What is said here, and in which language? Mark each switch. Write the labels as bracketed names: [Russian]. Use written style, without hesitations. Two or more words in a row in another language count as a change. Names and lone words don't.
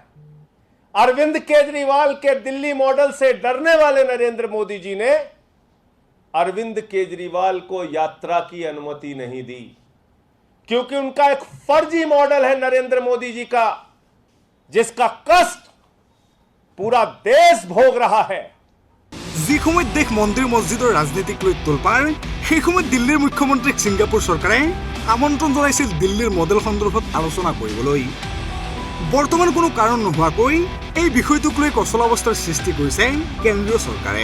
[Hindi] अरविंद केजरीवाल के दिल्ली मॉडल से डरने वाले नरेंद्र मोदी जी ने अरविंद केजरीवाल को यात्रा की अनुमति नहीं दी, क्योंकि उनका एक फर्जी मॉडल है नरेंद्र मोदी जी का, जिसका कष्ट पूरा देश भोग रहा है। [Assamese] যি সময়ত দেশ মন্দিৰ মছজিদৰ ৰাজনীতিক লৈ তোলপাৰ, সেই সময়ত দিল্লীৰ মুখ্যমন্ত্ৰীক ছিংগাপুৰ চৰকাৰে আমন্ত্ৰণ জনাইছিল দিল্লীৰ মডেল সন্দৰ্ভত আলোচনা কৰিবলৈ। বৰ্তমান কোনো কাৰণ নোহোৱাকৈ এই বিষয়টোক লৈ কচলাৱস্থাৰ সৃষ্টি কৰিছে কেন্দ্ৰীয় চৰকাৰে।